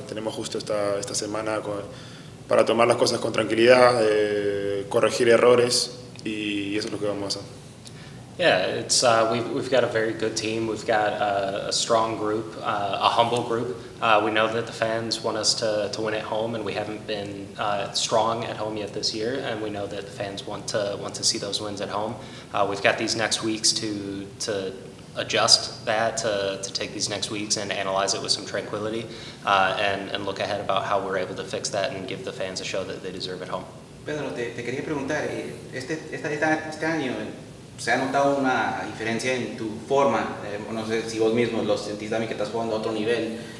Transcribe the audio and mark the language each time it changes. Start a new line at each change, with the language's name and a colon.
Spanish: Tenemos justo esta semana para tomar las cosas con tranquilidad, corregir errores, y eso es lo que vamos a hacer.
English: Yeah, we've got a very good team. We've got a strong group, a humble group. We know that the fans want us to win at home, and we haven't been strong at home yet this year. And we know that the fans want to see those wins at home. We've got these next weeks to adjust that, to take these next weeks and analyze it with some tranquility, and look ahead about how we're able to fix that and give the fans a show that they deserve at home.
Spanish: Pedro, te quería preguntar, este año se ha notado una diferencia en tu forma, no sé si vos mismo lo sentís también que estás jugando a otro nivel.